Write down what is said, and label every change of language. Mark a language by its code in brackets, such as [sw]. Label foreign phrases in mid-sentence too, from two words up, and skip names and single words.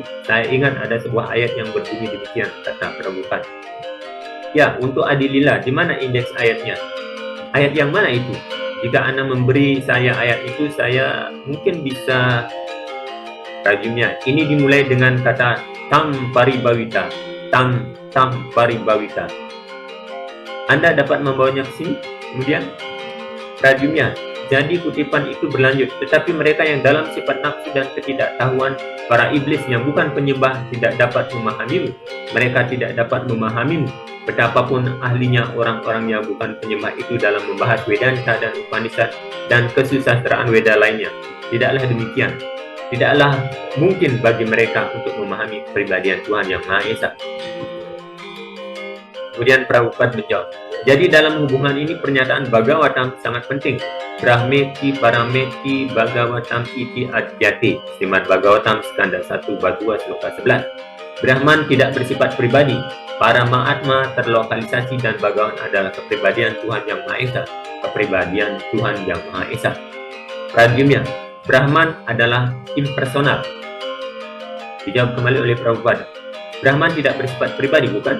[id] Saya ingat ada sebuah ayat yang berbunyi demikian, kata Prabhupada. Ya, untuk Adilila, di mana indeks ayatnya? Ayat yang mana itu? Jika Anda memberi saya ayat itu, saya mungkin bisa Prajunya. Ini dimulai dengan kata [sa] tam paribawita. Tam paribawita. [id] Anda dapat membawanya ke sini? Kemudian Prajunya. Jadi kutipan itu berlanjut, tetapi mereka yang dalam sifat nafsu dan ketidaktahuan, para iblis yang bukan penyembah, tidak dapat memahamimu. Mereka tidak dapat memahamimu. Betapapun ahlinya orang-orang yang bukan penyembah itu dalam membahas Vedanta dan Upanishad dan kesusastraan Weda lainnya. Tidaklah demikian. Tidaklah mungkin bagi mereka untuk memahami kepribadian Tuhan yang Maha Esa. Kemudian Prabhupada menjawab, jadi dalam hubungan ini pernyataan Bhagavatam sangat penting. [sa] Brahmeti parameti Bhagavatam iti adyate. [id] Srimad Bhagavatam skanda 1 bab 2 sloka 11. Brahman tidak bersifat pribadi. Para Mahatma terlokalisasi dan Bhagavan adalah kepribadian Tuhan yang Maha Esa. Kepribadian Tuhan yang Maha Esa. Pradyumna, Brahman adalah impersonal. Dijawab kembali oleh Prabhupada. Brahman tidak bersifat pribadi, bukan?